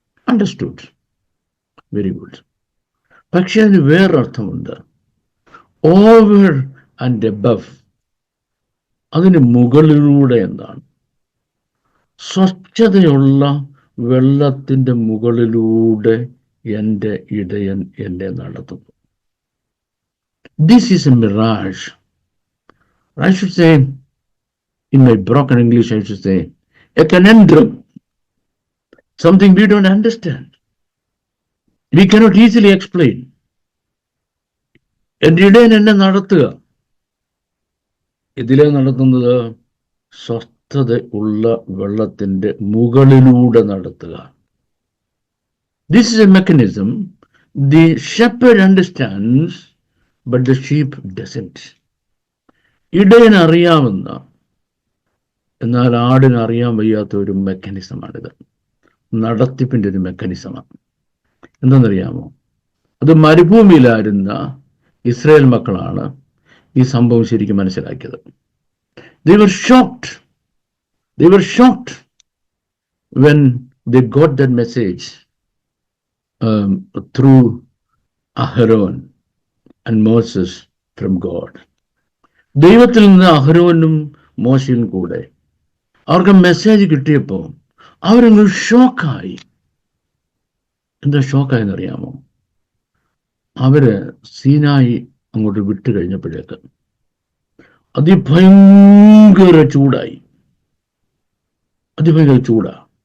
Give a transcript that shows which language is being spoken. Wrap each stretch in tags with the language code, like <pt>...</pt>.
<en>Understood, very good.</en> <ml>പക്ഷെ അതിന് വേറൊരർത്ഥമുണ്ട്,</ml> <en>over and above,</en> <ml>അതിന് മുകളിലൂടെ എന്താണ്? സ്വച്ഛതയുള്ള വെള്ളത്തിൻ്റെ മുകളിലൂടെ എൻ്റെ ഇടയൻ എന്നെ നടത്തുന്നു.</ml> <en>This is a mirage. I should say, in my broken English, I should say, a conundrum, something we don't understand. We cannot easily explain.</en> <ml>എൻ്റെ ഇടയൻ എന്നെ നടത്തുക. ഇതിലെ നടത്തുന്നത് സ്വസ്ഥത ഉള്ള വെള്ളത്തിന്റെ മുകളിലൂടെ നടത്തുക.</ml> <en>This is a mechanism the shepherd understands, but the sheep doesn't.</en> <ml>ഇടയൻ അറിയാമെന്ന, എന്നാൽ ആടിന് അറിയാൻ വയ്യാത്ത ഒരു മെക്കാനിസമാണിത്. നടത്തിപ്പിന്റെ ഒരു മെക്കാനിസമാണ്. എന്തെന്നറിയാമോ? അത് മരുഭൂമിയിലായിരുന്ന ഇസ്രായേൽ മക്കളാണ് ഈ സംഭവം ശരിക്കും മനസ്സിലാക്കിയത്.</ml> <en>They were shocked. They were shocked when they got that message through Aharon and Moses from God.</en> <ml>ദൈവത്തിൽ നിന്ന് അഹരോനും മോശയും കൂടെ അവർക്ക് മെസ്സേജ് കിട്ടിയപ്പോൾ അവരങ്ങ് ഷോക്കായി. എന്താ ഷോക്കായെന്നറിയാമോ? അവര് സീനായി അങ്ങോട്ട് വിട്ടു കഴിഞ്ഞപ്പോഴേക്ക് അതിഭയങ്കര ചൂടായി. അതിഭയങ്കര ചൂടാ.</ml>